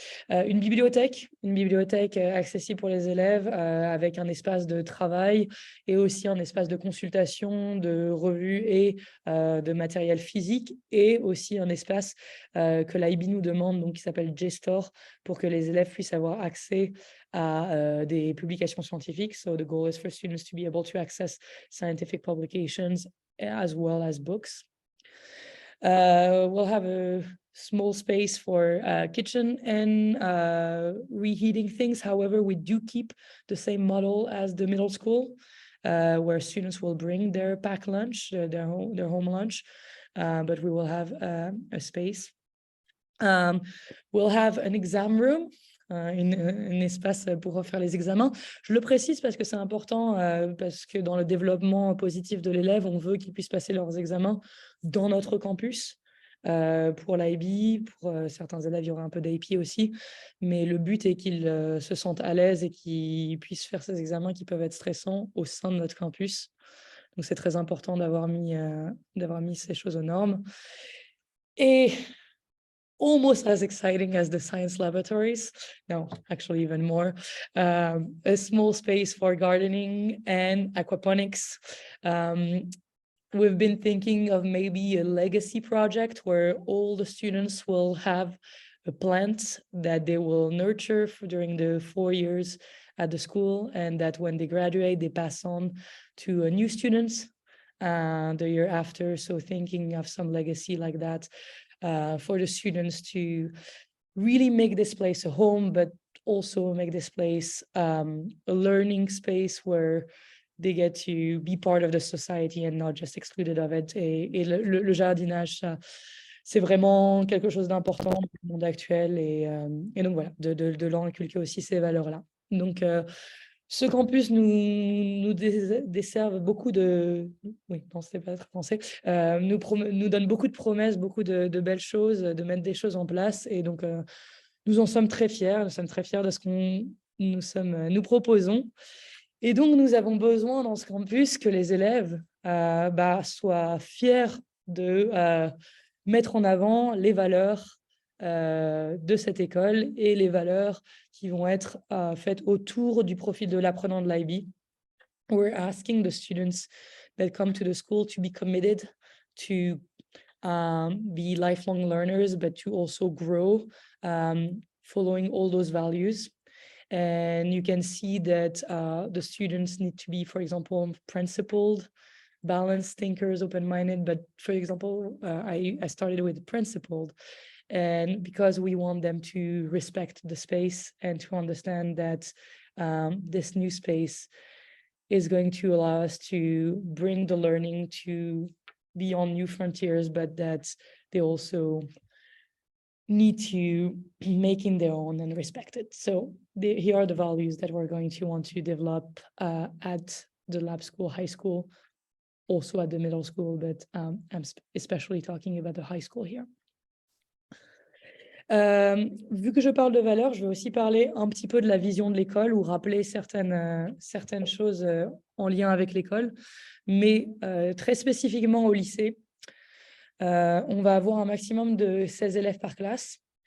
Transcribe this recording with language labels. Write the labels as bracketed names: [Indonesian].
[French] Une bibliothèque accessible pour les élèves avec un espace de travail et aussi un espace de consultation, de revues et de matériel physique, et aussi un espace que l'IB nous demande, donc qui s'appelle JSTOR, pour que les élèves puissent avoir accès à des publications scientifiques. [English] So the goal is for students to be able to access scientific publications as well as books. We'll have a small space for kitchen and reheating things. However, we do keep the same model as the middle school, where students will bring their packed lunch, their home lunch, but we will have a space. We'll have an exam room. [French] Un espace pour faire les examens. Je le précise parce que c'est important, parce que dans le développement positif de l'élève, on veut qu'ils puissent passer leurs examens dans notre campus. Pour l'IB, pour certains élèves, il y aura un peu d'IP aussi, mais le but est qu'ils se sentent à l'aise et qu'ils puissent faire ces examens qui peuvent être stressants au sein de notre campus. Donc, c'est très important d'avoir mis ces choses aux normes. [English] Et almost as exciting as the science laboratories. No, actually even more. A small space for gardening and aquaponics. We've been thinking of maybe a legacy project where all the students will have a plant that they will nurture during the 4 years at the school, and that when they graduate, they pass on to new students the year after. So thinking of some legacy like that. For the students to really make this place a home, but also make this place a learning space where they get to be part of the society and not just excluded of it. [French] Et le jardinage, ça, c'est vraiment quelque chose d'important dans le monde actuel. Et donc voilà, de leur inculquer aussi ces valeurs-là. Donc, ce campus nous desserve beaucoup de... Oui, non, c'est pas très français. Nous donne beaucoup de promesses, beaucoup de belles choses, de mettre des choses en place. Et donc, nous en sommes très fiers. Nous sommes très fiers de ce que nous proposons. Et donc, nous avons besoin dans ce campus que les élèves soient fiers de mettre en avant les valeurs de cette école et les valeurs qui vont être faites autour du profil de l'apprenant de l'IB. [English] We're asking the students that come to the school to be committed to be lifelong learners, but to also grow following all those values. And you can see that the students need to be, for example, principled, balanced thinkers, open-minded. But for example, I started with principled. And because we want them to respect the space and to understand that this new space is going to allow us to bring the learning to be on new frontiers, but that they also need to make in their own and respect it. So here are the values that we're going to want to develop at the Lab School High School. also at the middle school, but I'm especially talking about the high school here. [French] Vu que je parle de valeurs, je vais aussi parler un petit peu de la vision de l'école ou rappeler certaines choses en lien avec l'école, mais très spécifiquement au lycée, on va avoir un maximum de 16 élèves par classe.